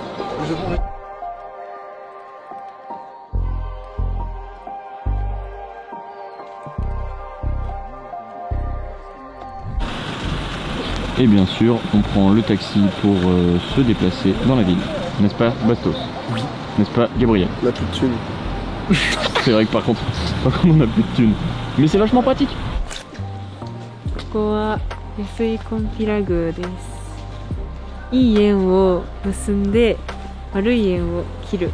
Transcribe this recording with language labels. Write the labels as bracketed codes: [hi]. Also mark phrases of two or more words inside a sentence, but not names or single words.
[fr] Et bien sûr, on prend le taxi pour se déplacer dans la ville. N'est-ce pas, Bastos? Oui. N'est-ce pas, Gabriel? On a plus de thunes. C'est vrai que par contre, on a plus de thunes. Mais c'est vachement pratique. [ja] ここは安井金平宮です。いい縁を結んで悪い縁を切る。